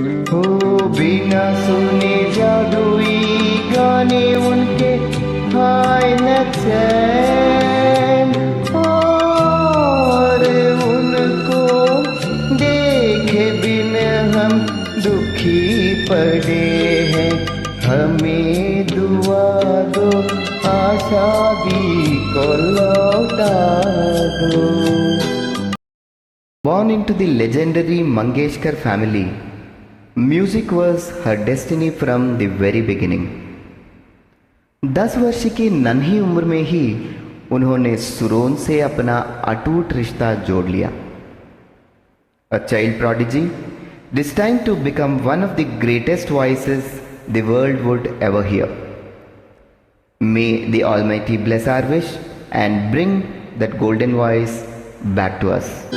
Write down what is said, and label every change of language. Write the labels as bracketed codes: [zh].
[hi] हो बिना सुने जादुई गाने उनके हाय न चैन, और उनको देखे बिन हम दुखी पड़े हैं। हमें दुआ दो, आशा दी को लौटा दो। [en] Born into the legendary Mangeshkar family, music was her destiny from the very beginning. [hi] 10 वर्ष की नन्ही उम्र में ही उन्होंने सुरों से अपना अटूट रिश्ता जोड़ लिया। [en] A child prodigy, destined to become one of the greatest voices the world would ever hear. May the Almighty bless our wish and bring that golden voice back to us.